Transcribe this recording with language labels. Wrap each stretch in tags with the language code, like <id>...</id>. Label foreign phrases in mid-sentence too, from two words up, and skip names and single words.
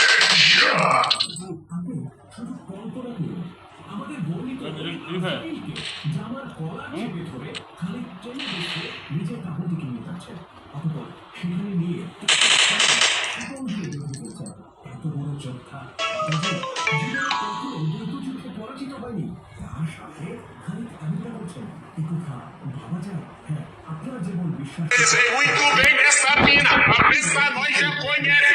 <bn>আপনি শুধু কল্পনা করুন আমাদের বর্ণিত জামার গলা চেপে ধরে খানিক টেনে দেখে নিজের কাপড় দিকে নিয়ে যাচ্ছেন, অতপর সেখানে নিয়ে এত বড় যোদ্ধা কখনো দ্রুত যুদ্ধে পরাজিত হয়নি, তার সাথে খানিক এমনটা করছেন এই কথা ভাবা যায়। হ্যাঁ, আপনারা যেমন বিশ্বাস</bn> <pt>Sei muito bem nessa mina, cabeça nós já conhece.</pt>